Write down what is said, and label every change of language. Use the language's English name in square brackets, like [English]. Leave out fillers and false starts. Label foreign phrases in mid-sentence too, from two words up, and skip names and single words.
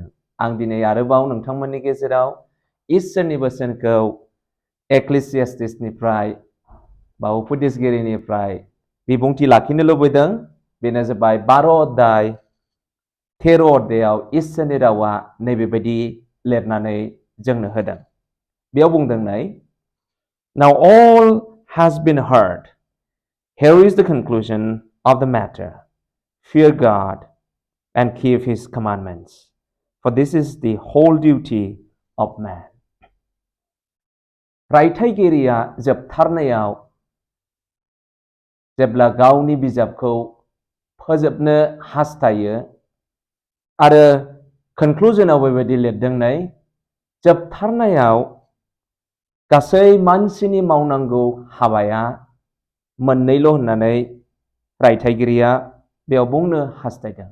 [Bodo] आं दिनै आरोबाव नोंथांमोननि गेजेराव इसोरनि बोसोनखौ एक्लेसियास्टिसनिफ्राय बा उपदेशगिरिनिफ्राय बिबुंथि लाखिनो लुबैदों। बेनो जाबाय 12 अध्याय 13 अध्यायाव इसोरनि रावा नैबेबायदि लिरनानै जोंनो होदों। बेयाव बुंदों नै, [English] Now all has been heard. Here is the conclusion of the matter. Fear God and keep his commandments, for this is the whole duty of man. [Bodo] रायथाइगिरिया जोबथारनायाव जेब्ला गावनि बिजाबखौ फोजोबनो हास्थायो आरो कनक्लुजनाव बेबायदि लिरदों नै, जोबथारनायाव गासै मानसिनि मावनांगौ हाबाया मोननैल' होननानै रायथाइगिरिया बेयाव बुंनो हास्थायदों।